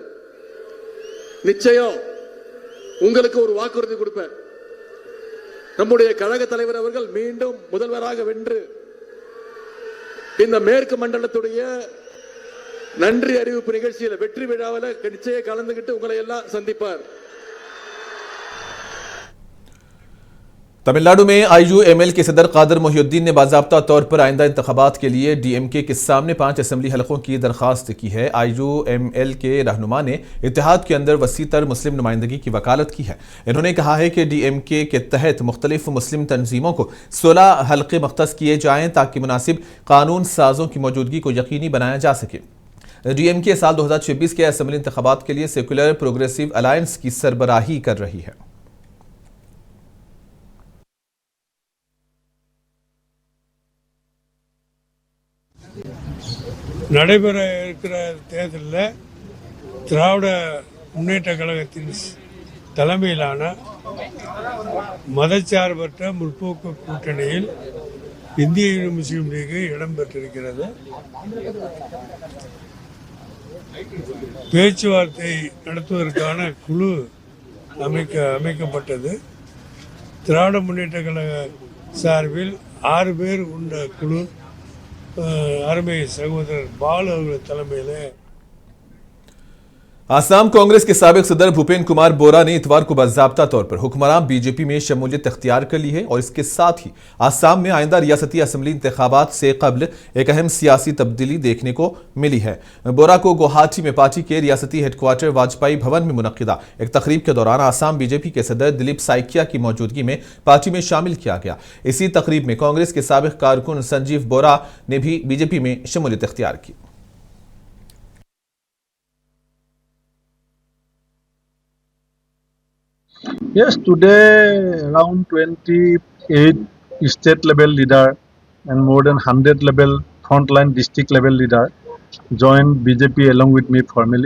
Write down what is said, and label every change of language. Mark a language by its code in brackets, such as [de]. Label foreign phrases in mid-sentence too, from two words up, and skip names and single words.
[ta] நிச்சயம் உங்களுக்கு ஒரு வாக்குறுதி கொடுப்பேன். நம்முடைய கழக தலைவர் அவர்கள் மீண்டும் முதல்வராக வென்று இந்த மேற்கு மண்டலத்துடைய நன்றி அறிவிப்பு நிகழ்ச்சியில் வெற்றி விழாவில் நிச்சயம் கலந்துகிட்டு உங்களை எல்லாம் சந்திப்பார். [ur] تمل ناڈو میں آئی یو ایم ایل کے صدر قادر محی الدین نے باضابطہ طور پر آئندہ انتخابات کے لیے ڈی ایم کے کے سامنے 5 اسمبلی حلقوں کی درخواست کی ہے. آئی یو ایم ایل کے رہنما نے اتحاد کے اندر وسیع تر مسلم نمائندگی کی وکالت کی ہے. انہوں نے کہا ہے کہ ڈی ایم کے کے تحت مختلف مسلم تنظیموں کو 16 حلقے مختص کیے جائیں تاکہ مناسب قانون سازوں کی موجودگی کو یقینی بنایا جا سکے. ڈی ایم کے سال 2026 کے اسمبلی انتخابات کے لیے سیکولر پروگریسو الائنس کی سربراہی کر رہی ہے. [ta] நடைபெற இருக்கிற தேர்தலில் திராவிட முன்னேற்ற கழகத்தின் தலைமையிலான மதச்சார்பற்ற முற்போக்கு கூட்டணியில் இந்திய முஸ்லீம் லீக் இடம்பெற்றிருக்கிறது. பேச்சுவார்த்தை நடத்துவதற்கான குழு அமைக்கப்பட்டது. திராவிட முன்னேற்ற கழக சார்பில் 6 பேர் உண்ட குழு அருமை சகோதரர் பாலு அவர்கள் தலைமையில் [ur] آسام کانگریس کے سابق صدر بھوپیندر کمار بورا نے اتوار کو باضابطہ طور پر حکمران بی جے پی میں شمولیت اختیار کر لی ہے اور اس کے ساتھ ہی آسام میں آئندہ ریاستی اسمبلی انتخابات سے قبل ایک اہم سیاسی تبدیلی دیکھنے کو ملی ہے. بورا کو گوہاٹی میں پارٹی کے ریاستی ہیڈکوارٹر واجپائی بھون میں منعقدہ ایک تقریب کے دوران آسام بی جے پی کے صدر دلیپ سیکیا کی موجودگی میں پارٹی میں شامل کیا گیا. اسی تقریب میں کانگریس کے سابق کارکن سنجیو بورا نے بھی بی جے پی میں شمولیت اختیار کی. [en] Yes, today around 28 state level leader and more than 100 level frontline district level leader joined BJP along with me formally.